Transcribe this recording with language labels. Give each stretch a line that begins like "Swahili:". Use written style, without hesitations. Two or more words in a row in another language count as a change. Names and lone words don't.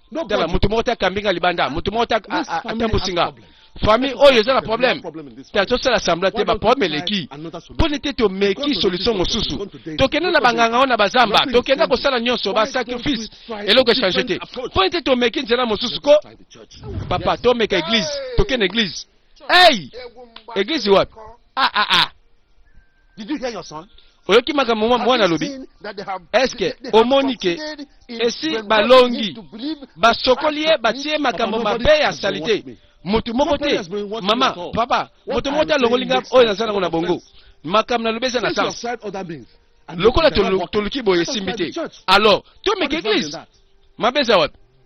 Lingala: tala mutu moko te akambinga libanda mutu moko te atambusinga famille oyo eza na problème te tosala sambla te baproblème eleki mpo nete tomeki solution mosusu tokende na banganga wana bazamba tokende kosala nyonso basacrifice eloko echange te mpo nete tomeki nzela mosusu ko papa tomeka église tokende église église wapi
English: Did you hear your son?
Lingala: oyoki makambo mwana alobi eske omoni ke esi balongi basokoli ye batie makambo mabe ya salite moto moko te mama papa moto moko te alongolinga oyo naza nango na bongo makambo na lobeza na sens lokola toluki boye esimbi te alors tomeka église mabeza wapi